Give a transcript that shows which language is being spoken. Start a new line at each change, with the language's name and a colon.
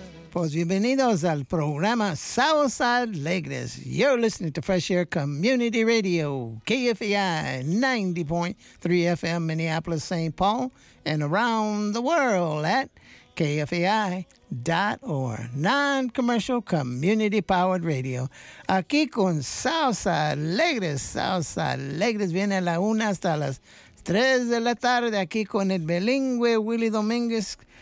Spanish: Pues bienvenidos al programa Sábados Alegres.
English: You're listening to Fresh Air Community Radio, KFEI 90.3 FM, Minneapolis, St. Paul, and around the world at KFEI.org. Non-commercial community-powered radio.
Spanish: Aquí con Sábados Alegres. Sábados Alegres viene a la una hasta las tres de la tarde. Aquí con el bilingüe Willy Domínguez.